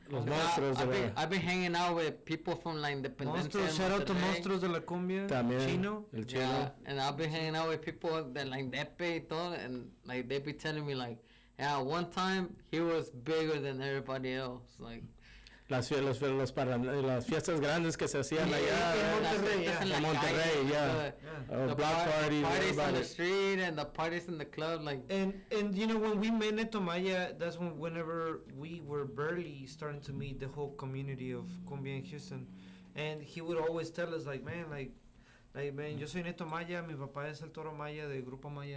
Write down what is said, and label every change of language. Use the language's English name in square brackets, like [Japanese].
[Spanish] Los Monstros de la- [English] I've been hanging out with people from like Independencia. Monstros, shout out to Monterrey. [Spanish] Monstros de la Cumbia. También. Chino. El Chino. [English] Yeah, and I've been hanging out with people that like Depe [Spanish] y todo, [English] and like they be telling me like, yeah, one time he was bigger than everybody else. Like [Spanish] Las fiestas grandes que se hacían allá. en [English] Monterrey, yeah. [Spanish] En Monterrey, yeah. [English] Yeah. Block parties, parties on everybody. the street and the parties in the club, like And you know when we met Neto Maya, that's whenever we were barely starting to meet the whole community of cumbia in Houston, and he would always tell us like, man, like Like, man, [Spanish] yo soy Neto Maya, mi papá es el Toro Maya del Grupo Maya.